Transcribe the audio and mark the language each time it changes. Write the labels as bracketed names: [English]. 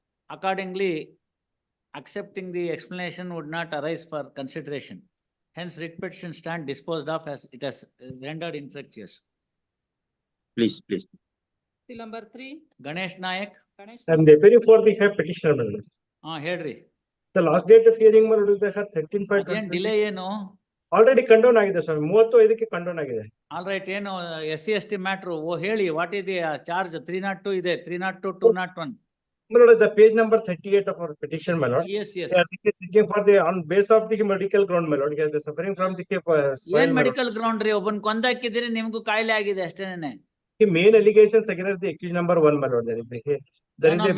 [English] Accordingly, accepting the explanation would not arise for consideration. Hence, writ petition stand disposed of as it has rendered infructuous. Please, please. Till number 3, Ganesh Nayak, Ganesh. I am appearing for the petitioner, my lord. [Kannada] ಹೇಳ್ರಿ. [English] The last date of hearing, my lord, is the 13/5/20. [Kannada] ಅದೇನ್ delay ಏನು? Already condone ಆಗಿದೆ ಸ್ವಾಮಿ, 35ಕ್ಕೆ ಕಂಡೋನ್ ಆಗಿದೆ. [English] all right, [Kannada] ಏನು SC/ST matter ಹೇಳಿ, what ಇದೆ charge? 302 ಇದೆ, 302, 201. [English] My lord, the page number 38 of our petition, my lord. Yes, yes. They are seeking for the on base of the medical ground, my lord. He is suffering from the spine, [Kannada] ಏನ್ [English] my lord. [Kannada] Medical ground ರೀ? ಒಬ್ಬನ್ ಕೊಂದಾಕಿದಿರಿ, ನಿಮ್ಗೂ ಕಾಯಿಲೆ ಆಗಿದೆ ಅಷ್ಟೇನೆ. [English] The main allegations against the accused number 1, my lord. There is a